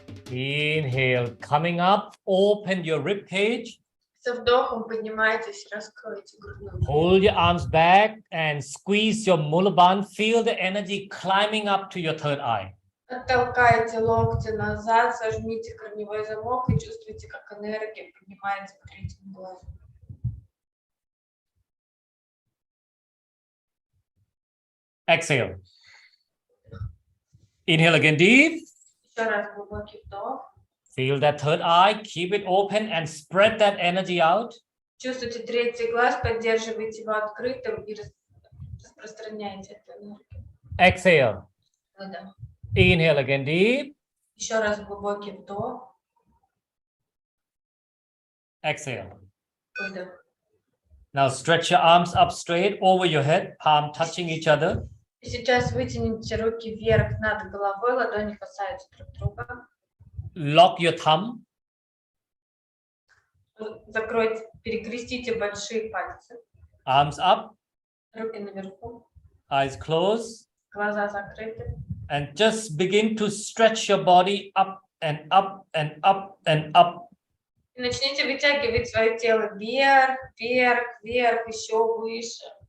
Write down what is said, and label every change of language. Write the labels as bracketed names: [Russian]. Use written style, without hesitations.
[English] Inhale, coming up, open your rib cage. [Russian] Со вдохом поднимайтесь, раскройте грудную. [English] Hold your arms back and squeeze your mulaband. Feel the energy climbing up to your third eye. [Russian] Оттолкайте локти назад, сожмите корневой замок и чувствуйте, как энергия поднимается к третьему глазу. [English] Exhale. Inhale again deep. [Russian] Еще раз глубокий вдох. [English] Feel that third eye. Keep it open and spread that energy out. [Russian] Чувствуйте третий глаз, поддерживайте его открытым и распространяйте эту энергию. [English] Exhale. [Russian] Выдох. [English] Inhale again deep. [Russian] Еще раз глубокий вдох. [English] Exhale. [Russian] Выдох. [English] Now stretch your arms up straight over your head, palm touching each other. [Russian] И сейчас вытяните руки вверх над головой, ладони касаются друг друга. [English] Lock your thumb. [Russian] Закройте, перекрестите большие пальцы. [English] Arms up, [Russian] Руки наверху, [English] eyes closed. [Russian] глаза закрыты. [English] And just begin to stretch your body up and up and up and up. [Russian] И начните вытягивать свое тело вверх, вверх, вверх, еще выше.